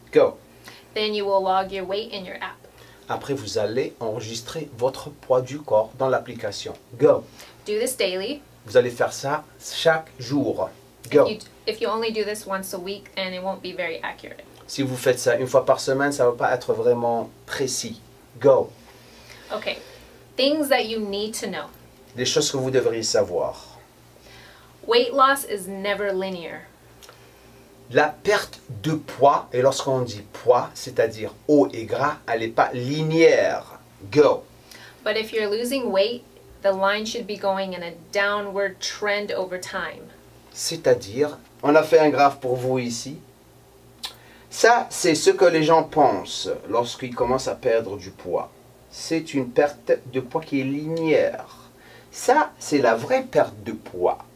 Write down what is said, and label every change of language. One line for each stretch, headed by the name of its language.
English: Go! Then you will log your weight in your app.
French: Après, vous allez enregistrer votre poids du corps dans l'application.
English: Go! Do this daily.
French: Vous allez faire ça chaque jour.
English: Go! If you only do this once a week, then it won't be very accurate.
French: Si vous faites ça une fois par semaine, ça ne va pas être vraiment précis.
English: Go! Okay, things that you need to know.
French: Des choses que vous devriez savoir.
English: Weight loss is never linear.
French: La perte de poids, et lorsqu'on dit poids, c'est-à-dire eau et gras, elle n'est pas linéaire.
English: Go! But if you're losing weight, the line should be going in a downward trend over time.
French: C'est-à-dire, on a fait un graphe pour vous ici. Ça, c'est ce que les gens pensent lorsqu'ils commencent à perdre du poids. C'est une perte de poids qui est linéaire. Ça, c'est la vraie perte de poids.